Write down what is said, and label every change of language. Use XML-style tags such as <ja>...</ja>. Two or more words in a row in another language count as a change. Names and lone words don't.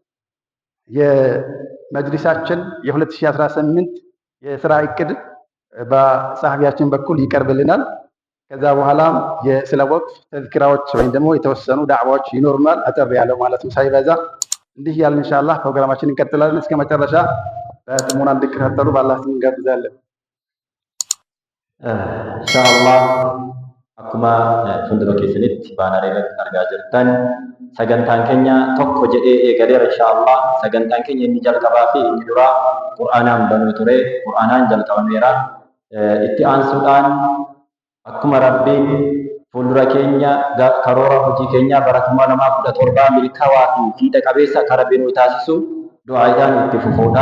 <am>የመጅሊሳችን የ2018 የስራ እቅድ በጸሐፊያችን በኩል ይቀርብልናል። ከዛ በኋላ ስለ ወቅፍ ተዝኪራዎች ወይም ደግሞ የተወሰኑ ዳዕዋዎች ይኖሩናል። አጠር ያለው ማለት ነው ሳይበዛ። እንዲህ ያልን ኢንሻአላህ ፕሮግራማችን እንቀጥላለን። እስከ መጨረሻ በጥሞና እንድትከታተሉ በአላህ ስም እንጋብዛለን።</am> <om>ኢንሻአላህ አኩማ fuuldura keessanitti baanaree irratti argaa jirtan sagantaan keenya tokko jedhee eegaleera ኢንሻአላህ sagantaan keenya inni jalqabaa fi inni duraa qur'aanaan banuu ture qur'aanaan jalqabameera itti aansuudhaan akkuma rabbiin fuuldura keenya karoora hojii keenya bara 2017 milkaa'aa fi fiixa qabeessa kan rabbiin nu taasisu du'aadhaan itti fufuudha.</om>